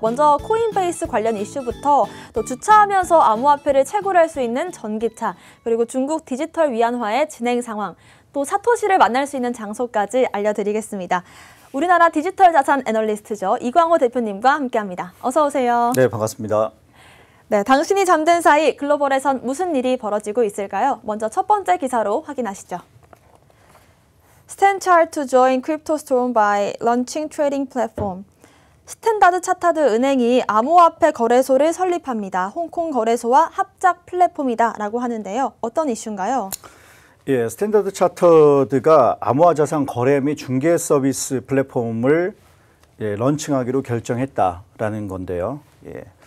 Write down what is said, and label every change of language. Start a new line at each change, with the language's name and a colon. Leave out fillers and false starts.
Korean: 먼저 코인베이스 관련 이슈부터 또 주차하면서 암호화폐를 채굴할 수 있는 전기차, 그리고 중국 디지털 위안화의 진행 상황, 또 사토시를 만날 수 있는 장소까지 알려드리겠습니다. 우리나라 디지털 자산 애널리스트죠. 이광호 대표님과 함께합니다. 어서 오세요. 네, 반갑습니다. 네, 당신이 잠든 사이 글로벌에선 무슨 일이 벌어지고 있을까요? 먼저 첫 번째 기사로 확인하시죠.
English: Stand chart to join crypto storm by launching trading platform.
Korean: 스탠다드 차타드 은행이 암호화폐 거래소를 설립합니다. 홍콩 거래소와 합작 플랫폼이다 라고 하는데요. 어떤 이슈인가요? 예, 스탠다드 차터드가 암호화 자산 거래 및 중개 서비스 플랫폼을 런칭하기로 결정했다라는 건데요. 예.